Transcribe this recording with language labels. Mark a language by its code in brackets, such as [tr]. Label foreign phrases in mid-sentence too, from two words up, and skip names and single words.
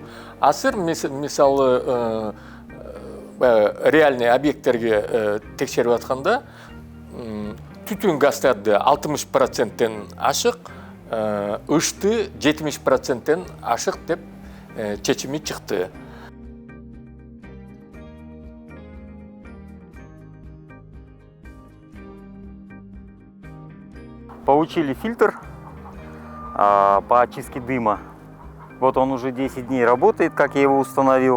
[ky] Азыр мисалы [ru] реальный объекттерге [ky] текшерип атканда түтүн газдарды 60%тен ашык, ышты 70%тен ашык деп чечими чыкты. [ru] Получили фильтр по очистке дыма. Вот он уже 10 дней работает, как я его установил.